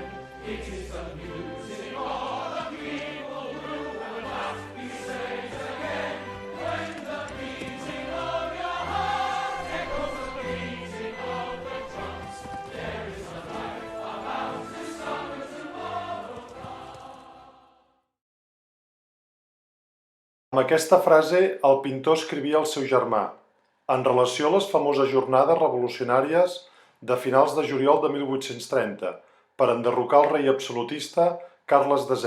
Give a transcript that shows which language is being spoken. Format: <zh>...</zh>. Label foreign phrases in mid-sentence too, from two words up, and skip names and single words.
<en>It is the music of the people who will not be saved again. When the beating of your heart echoes the beating of the drums, there is a life about to summer tomorrow.</en> <ca>Amb aquesta frase, el pintor escrivia al seu germà, en relació a les famoses jornades revolucionàries de finals de juliol de 1830, per enderrocar el rei absolutista Carles X.</ca>